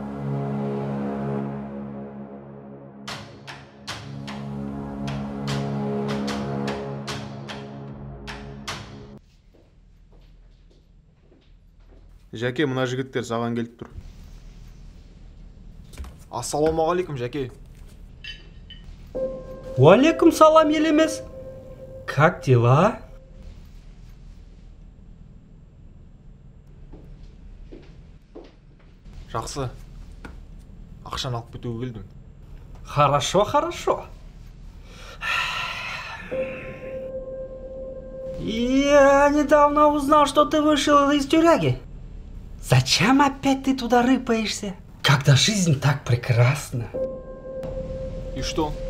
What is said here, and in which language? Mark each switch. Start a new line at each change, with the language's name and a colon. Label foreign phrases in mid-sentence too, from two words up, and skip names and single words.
Kazakh: Жәке, мына жігіттер саған келіп тұр. Ассалаумағалейкум, Жәке. Уалейкум салам, елемес.
Russian: Как дела?
Kazakh: Жақсы. Ақшаны алып кетуге келдім.
Russian: Хорошо, хорошо. Я недавно узнал, что ты вышел из тюряги. Зачем опять ты туда рыпаешься? Когда жизнь так прекрасна. И что?